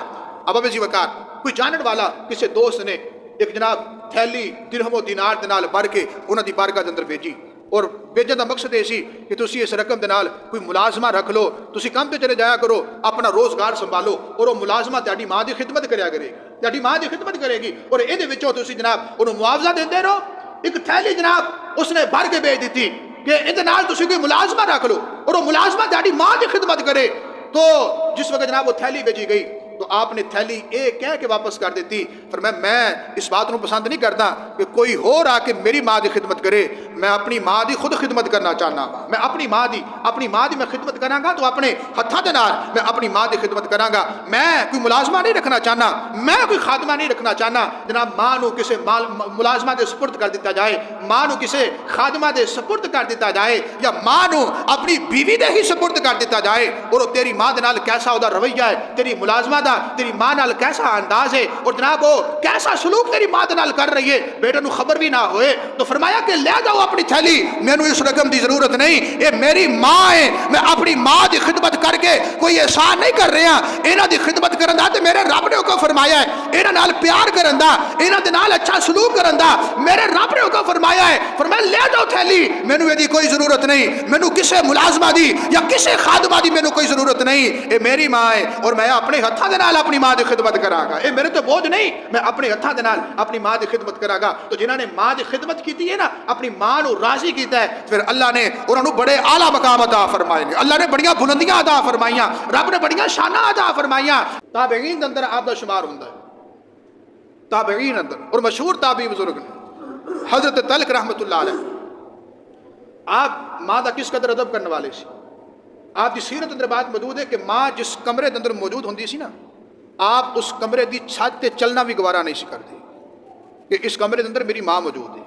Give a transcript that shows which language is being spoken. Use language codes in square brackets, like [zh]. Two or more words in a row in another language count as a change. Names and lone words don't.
[pa] اب ابھی وقار کوئی جانن والا کسی دوست نے ایک جناب تھیلی درہم و دینار دے نال بھر کے انہاں دی بارگاہ دے اندر بھیجی، اور بھیجن دا مقصد یہ سی کہ تسی اس رقم دے نال کوئی ملازمہ رکھ لو، تسی کام تے چلے جایا کرو، اپنا روزگار سنبھالو، اور وہ ملازمہ تہاڈی ماں دی خدمت کریا کرے گی، تہاڈی ماں دی خدمت کرے گی، اور اے دے وچوں تسی جناب انہوں معاوضہ دیندے رہو. ایک تھیلی جناب اس نے بھر کے بھیج دیتی کہ اے نال تسی کوئی ملازمہ رکھ لو اور وہ ملازمہ تہاڈی ماں دی خدمت کرے. تو جس وقت جناب وہ تھیلی بھیجی گئی تو آپ نے تھیلی ایک کہہ کے واپس کر دیتی. فرمایا [ur] میں اس بات کو پسند نہیں کرتا [pa] کہ کوئی اور آ کے میری ماں دی خدمت کرے, میں اپنی ماں دی خود خدمت کرنا چاہنا. میں اپنی ماں دی میں خدمت کراں گا تو اپنے ہتھاں دے نال میں اپنی ماں دی خدمت کراں گا. میں کوئی ملازمہ نہیں رکھنا چاہنا, میں کوئی خادمہ نہیں رکھنا چاہنا. جناب ماں نو کسے ملازمہ دے سپرد کر دیتا جائے, ماں نو کسے خادمہ دے سپرد کر دیتا جائے, یا ماں نو اپنی بیوی دے ہی سپرد کر دیتا جائے, اور تیری ماں دے نال کیسا دا رویہ ہے, تیری ملازمہ دا تیری ماں نال کیسا انداز ہے, اور جناب وہ کیسا سلوک تیری ماں دے نال کر رہی ہے, بیٹے نو خبر بھی نہ ہوئے, تو فرمایا کہ لے جاؤ اپنی تھیلی, مینوں اس رقم دی ضرورت نہیں, یہ میری ماں ہے, میں اپنی ماں دی خدمت کر کے کوئی احسان نہیں کر رہا, انہاں دی خدمت کرن دا تے میرے رب نے حکم فرمایا ہے, انہاں نال پیار کرن دا, انہاں دے نال اچھا سلوک کرن دا میرے رب نے حکم فرمایا ہے. فرمایا لے جاؤ تھیلی, مینوں دی کوئی ضرورت نہیں, مینوں کسے ملازمہ دی یا کسے خادمہ دی مینوں کوئی ضرورت نہیں, اے میری ماں ہے اور میں اپنے ہتھاں دے نال اپنی ماں دی خدمت کراں گا. اے میرے تو بوجھ نہیں, میں اپنے ہتھاں دے نال اپنی ماں دی خدمت کراں گا. تو جنہاں نے ماں دی خدمت کیتی ہے نا, اپنی ماں نو راضی کیتا ہے, پھر اللہ نے انہاں نو بڑے اعلیٰ مقام عطا فرمائے نے, اللہ نے بڑیاں بلندیاں عطا فرمائیاں, رب نے بڑیاں شاناں عطا فرمائیاں. تابعین دے اندر آپ دا شمار ہوندا ہے, تابعین اندر, اور مشہور تابعی بزرگ نے حضرت تلق رحمت اللہ علیہ. آپ ماں دا کس قدر ادب کرنے والے سی, آپ کی سیرت اندر بات موجود ہے کہ ماں جس کمرے دے اندر موجود ہوندی سی نا, آپ اس کمرے دی چھت تے چلنا بھی گوارا نہیں سی کرتے کہ اس کمرے دے اندر میری ماں موجود ہے.